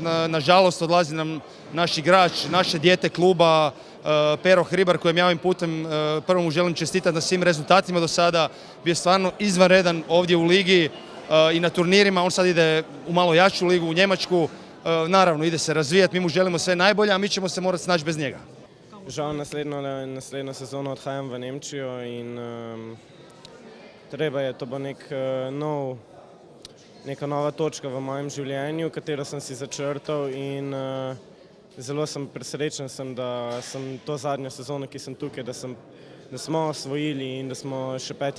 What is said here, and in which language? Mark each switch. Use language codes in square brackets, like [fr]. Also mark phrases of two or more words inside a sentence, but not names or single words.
[hr] Nažalost, odlazi nam naš igrač, naše dijete kluba, Pero Hribar, kojem ja ovim putem prvo mu želim čestitati na svim rezultatima do sada. Bio je stvarno izvanredan ovdje u ligi i na turnirima. On sad ide u malo jaču ligu, u Njemačku. Naravno, ide se razvijati, mi mu želimo sve najbolje, a mi ćemo se morati snaći bez njega. [sl] Žal naslednjo sezono odhajam v Nemčijo in treba je, to bo neka nova točka v mojem življenju, katero sem si začrtal in zelo sem presrečen, da sem to zadnjo sezono, ki sem tukaj, da smo osvojili in da smo še 5.